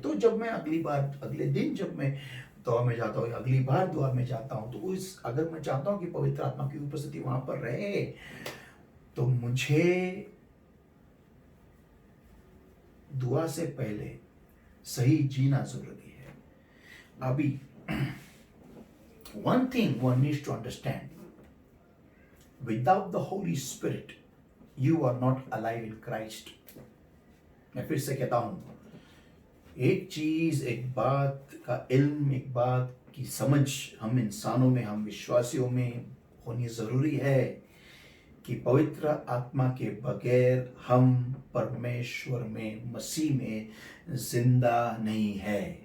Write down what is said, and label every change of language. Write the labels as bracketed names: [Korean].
[Hindi] तो जब मैं अगले दिन जब मैं दुआ में जाता हूँ, अगली बार दुआ में जाता हूँ, तो अगर मैं चाहता हूँ कि पवित्र आत्मा की उपस्थिति वहां पर रहे, तो मुझे दुआ से पहले सही जीना जरूरी है. अभी [English] one thing one needs to understand, without the Holy Spirit you are not alive in Christ. [Hindi] मैं फिर से कहता हूं, एक चीज, एक बात का इल्म, एक बात की समझ हम इंसानों में, हम विश्वासियों में होनी जरूरी है कि पवित्र आत्मा के बगैर हम परमेश्वर में, मसीह में जिंदा नहीं है.